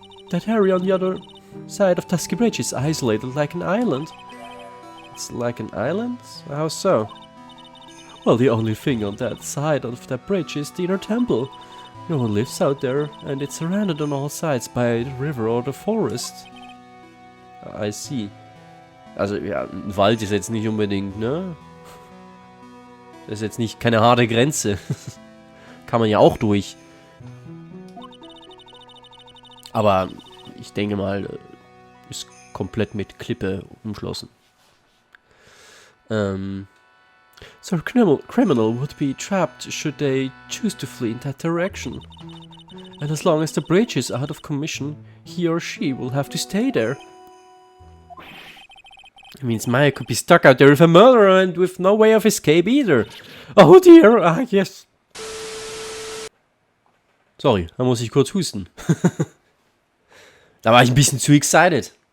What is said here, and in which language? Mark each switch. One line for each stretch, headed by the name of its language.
English: That area on the other side of Dusky Bridge is isolated like an island. It's like an island? How so? Well, the only thing on that side of that bridge is the inner temple. No one lives out there, and it's surrounded on all sides by the river or the forest. I see.
German: Also, ja, ein Wald ist jetzt nicht unbedingt, ne? Das ist jetzt nicht keine harte Grenze. Kann man ja auch durch. Aber ich denke mal, ist komplett mit Klippe umschlossen.
English: So a criminal would be trapped should they choose to flee in that direction. And as long as the bridge is out of commission, he or she will have to stay there. It means Maya could be stuck out there with a murderer and with no way of escape either. Oh dear, ah yes.
German: Sorry, da muss ich kurz husten. Da war ich ein bisschen zu
English: excited.